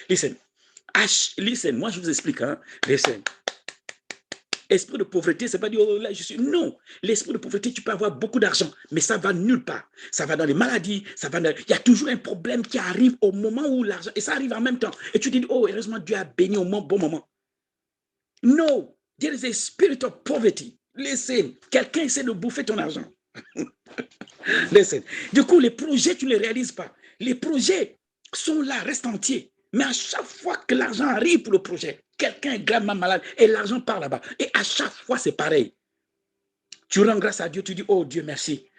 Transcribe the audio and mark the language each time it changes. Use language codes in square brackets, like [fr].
[en] Listen, [fr] moi je vous explique, hein. Listen. Esprit de pauvreté, c'est pas dire, oh là, je suis. Non, l'esprit de pauvreté, tu peux avoir beaucoup d'argent, mais ça va nulle part. Ça va dans les maladies, il y a toujours un problème qui arrive au moment où l'argent, et ça arrive en même temps. Et tu te dis, oh, heureusement, Dieu a béni au bon moment. [en] No, there is a spirit of poverty. Listen, [fr] quelqu'un essaie de bouffer ton argent. Listen. Du coup, les projets, tu ne les réalises pas. Les projets sont là, restent entiers. Mais à chaque fois que l'argent arrive pour le projet, quelqu'un est gravement malade et l'argent part là-bas. Et à chaque fois, c'est pareil. Tu rends grâce à Dieu, tu dis, oh Dieu, merci.